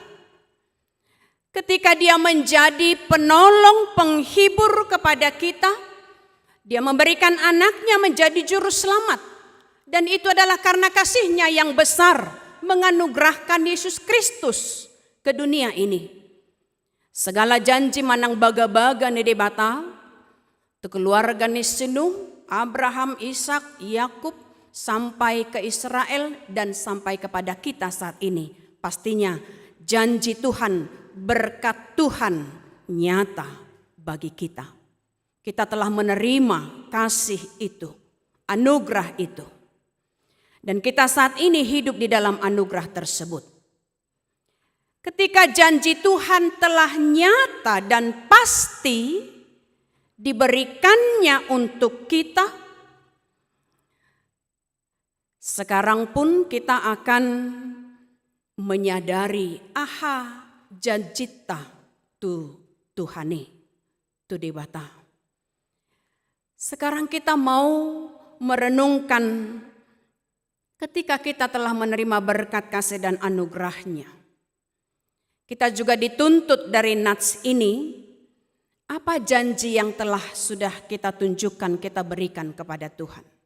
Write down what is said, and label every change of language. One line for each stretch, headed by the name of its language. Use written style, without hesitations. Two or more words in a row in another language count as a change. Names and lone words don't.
Indonesian: Ketika Dia menjadi penolong, penghibur kepada kita, Dia memberikan anaknya menjadi juru selamat. Dan itu adalah karena kasih-Nya yang besar menganugerahkan Yesus Kristus ke dunia ini. Segala janji
Batak Toba: manang baga-baga ni debata, tu keluarga ni
Indonesian: Nuh, Abraham, Ishak, Yakub, sampai ke Israel dan sampai kepada kita saat ini. Pastinya janji Tuhan, berkat Tuhan nyata bagi kita. Kita telah menerima kasih itu, anugerah itu. Dan kita saat ini hidup di dalam anugerah tersebut. Ketika janji Tuhan telah nyata dan pasti diberikannya untuk kita, sekarang pun kita akan menyadari,
Batak Toba: aha janjita tu Tuhani, tu debata.
Indonesian: Sekarang kita mau merenungkan ketika kita telah menerima berkat kasih dan anugerahnya. Kita juga dituntut dari nats ini, apa janji yang telah sudah kita tunjukkan, kita berikan kepada Tuhan.